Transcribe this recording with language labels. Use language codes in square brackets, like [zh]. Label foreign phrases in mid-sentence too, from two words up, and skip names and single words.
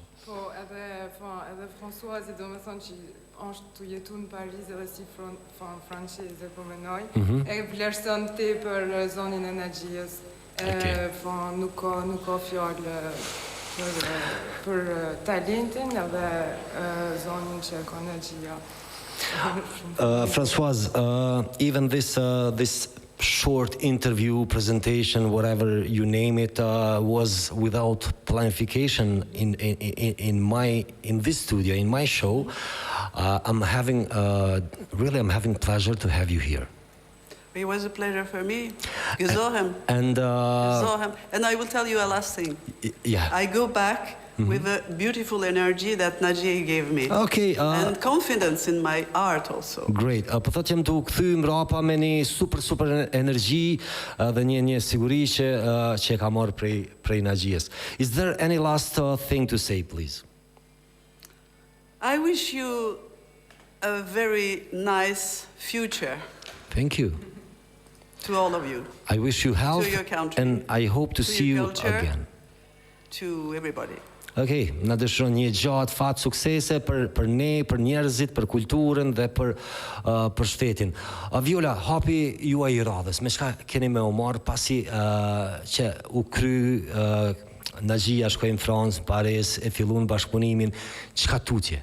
[sq] Po, edhe Françoise, do me thonë që është të jetu në Paris edhe si franceze po menoj, e vlerëson ti për zonin e Naxhijes, nuk ka fjallë për talentin edhe zonin që ka Naxhija. [en] Françoise, even this short interview, presentation, whatever you name it, was without planification in this studio, in my show. I'm having pleasure to have you here. It was a pleasure for me. Gezorhem. And I will tell you a last thing. Yeah. I go back with a beautiful energy that Naxhije gave me. Okay. And confidence in my art also. Great. [sq] Po thotë jam të kthy mbrapa me një super energji dhe një siguri që ka marrë prej Naxhijes. [en] Is there any last thing to say, please? I wish you a very nice future. Thank you. To all of you. I wish you health, to your country, and I hope to see you culture, again. To everybody. [sq] Okay, na dëshiron një gjatë fat suksese për ne, për njerëzit, për kulturën dhe për shtetin. Viola, hapi juaj I radhës, me çka keni me u marr pasi që u kry Naxhija, shkoi në Francë, Paris, e filluan bashkëpunimin, çka tutje?